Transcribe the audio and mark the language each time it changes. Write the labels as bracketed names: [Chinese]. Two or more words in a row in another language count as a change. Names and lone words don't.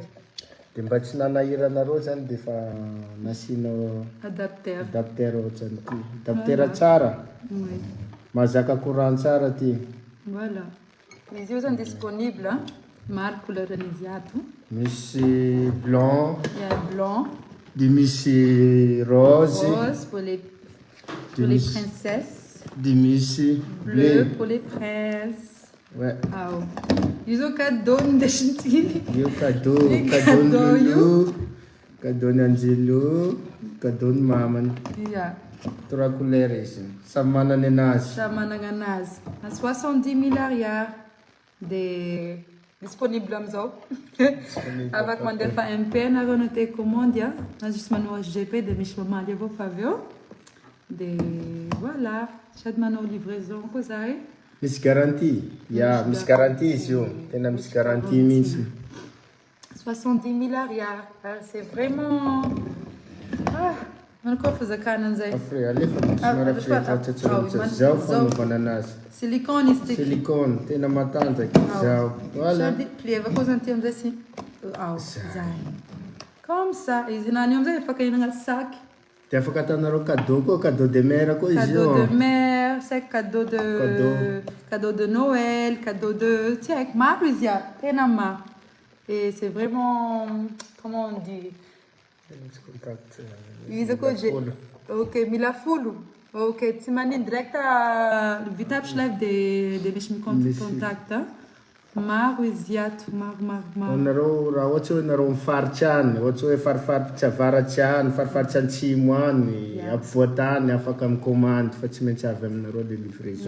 [Malagasy] Dia mba tsy nanahiranareo zany dia efa nasianao adapteur ohatrany ty. Adapteur tsara. Mahazaka courant tsara ty. Voilà. Izy io zany disponible. Maro couleur an'izy iaby. Misy blanc. [French] Il y a blanc. [Malagasy] Dia misy rose. [French] Rose pour les princesses. [Malagasy] Dia misy [French] bleu pour les princes. Ouais. [Malagasy] Izy io cadeau ndesiny. Io cadeau Lolo, cadeau Angelo, cadeau mamany. [English] Yeah. [Malagasy] 3 couleurs izy. Samy manana anazy. Samy manana anazy. À 70 000 ariary. Dia disponible amizao. Afaka mandefa MP anareo na te commande a. Na juste manao SGP dia misy mamaly avao fa avy eo. Dia voilà. Sady manao livraison koa za e. Misy garantie. Misy garantie izy io. Tena misy garantie mihitsy. 70 000 ariary. [French] C'est vraiment... [Malagasy] Manako fizakana an'izay. Alefa somary firatsatsatsy. Zao fanaovana anazy. Silicone izy ty. Silicone. Tena matanjaka. Zao. Voilà. Sady plieva koa zany ty amizay sy. Zay. [French] Comme ça. [Malagasy] Izy nany amizay afaka hinagna sac. Dia afaka atanareo cadeau koa. [French] Cadeau de mer [Malagasy] koa izy io. [French] Cadeau de mer. C'est cadeau de Noël. Cadeau de... Tiens, [Malagasy] maro izy iaby. Tena maro. [French] Et c'est vraiment... Comment on dit? [Malagasy] Izy koa ok, mila folo. Ok, tsy manino direct vita aby live de misy contact. Maro izy iato, maro. Nareo raha ohatry hoe nareo mifaritsy any, ohatry hoe farifaritsy avaratsy any, farifaritsy antsimo any, ampovoantany afaka mikomandy fa tsy maintsy avy aminareo le livraison.